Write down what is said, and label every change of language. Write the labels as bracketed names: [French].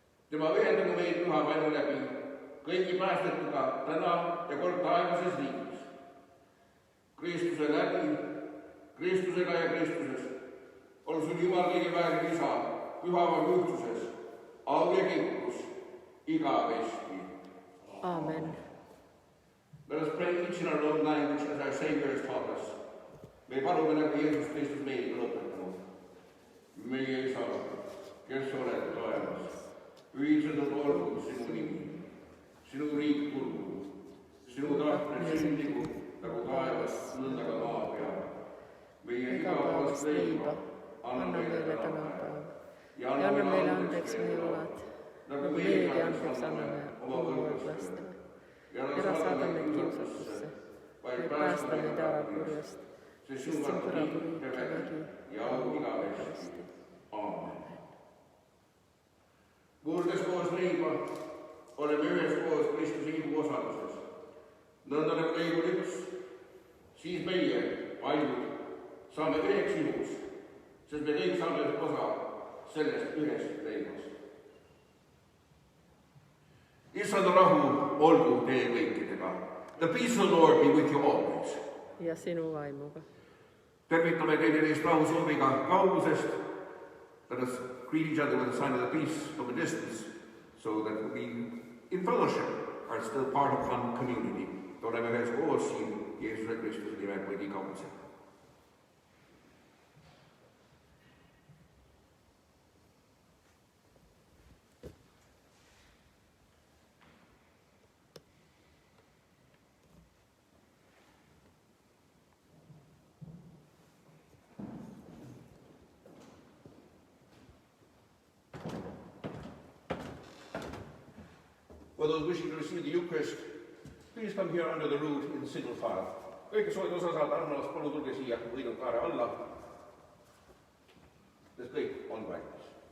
[Estonian] Tema ühendagu meid püha vaimu läbi, kõigi päästetuga täna ja kord taevases riigis. Kristuse läbi, Kristusega ja Kristuses on sul Jumal kõige väärne Isa, pühavam ühtsuses, au ja kiitus igavesti. Amen. [English] Let us pray each in our own language as our Savior has taught us. [Estonian] Me palume nagu Jeesus Kristus meile on õpetanud. Meie Isa, kes oled taevas, pühitsetud olgu sinu nimi, sinu riik tulgu, sinu tahtmine sündigu nagu taevas, nõnda ka maa peal. Meie igapäevast leiba anna meile täna päev ja anna meile andeks meie võlad, nagu meiegi andeks anname oma võlglastele. Ära saada meid kiusatusse, vaid päästa meid ära kurjast, sest sind kõrab riik ja vägi ja au igavesti. Aamen. Murdes koos leiba, oleme üheskoos Kristuse ihu osaluses. Nõnda nagu leib on üks, siis meie, paljud, saame üheks ihus, sest me kõik saame osa sellest ühest leibast. Issanda rahu olgu teie kõikidega. [English] The peace of the Lord be with you always. [Estonian] Ja sinu vaimuga. Tervitame teile neist rahusooviga kaugusest. [English] Let us greet each other with a sign of the peace from a distance, so that we, in fellowship, are still part of one community. [Estonian] Oleme ühes koos siin Jeesuse Kristuse nimel kõigi kaudselt. [English] For those wishing to receive the Eucharist, please come here under the root in single file. [Estonian] Kõik, kes soovivad osa saada armast, palun tulge siia võidukaare alla, sest kõik on valmis.